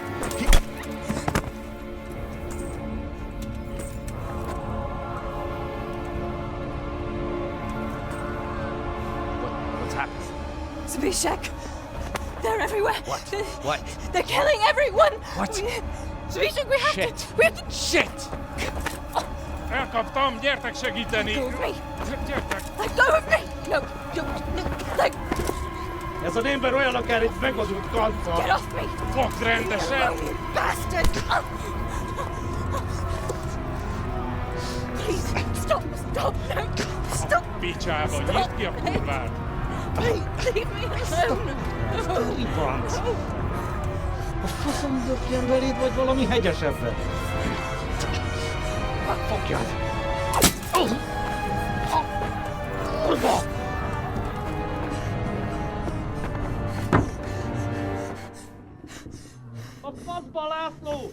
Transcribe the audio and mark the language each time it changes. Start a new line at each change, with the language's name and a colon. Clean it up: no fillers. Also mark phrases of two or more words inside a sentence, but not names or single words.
English: What's happened? Zbyszek! They're everywhere! What? They're killing everyone! What? Zbyszek, we have Shit! to... We have to... Shit!
Hungarian: Elkaptam, gyertek segíteni!
English: Let go of me!
Hungarian: Gyertek!
English: Let go of me! No, let...
Hungarian: Ez az ember olyan, akár egy megadott kanccal!
English: Get off me!
Hungarian: Fogd rendesen!
English: You bastard! Please, stop, no, stop!
Hungarian: Picsába, nyisd ki a kurvát!
English: Please, leave me alone!
Hungarian: Franc! A faszom dökjen beléd, vagy valami hegyesebbre? Fogjad! Kurva! A faszba, László!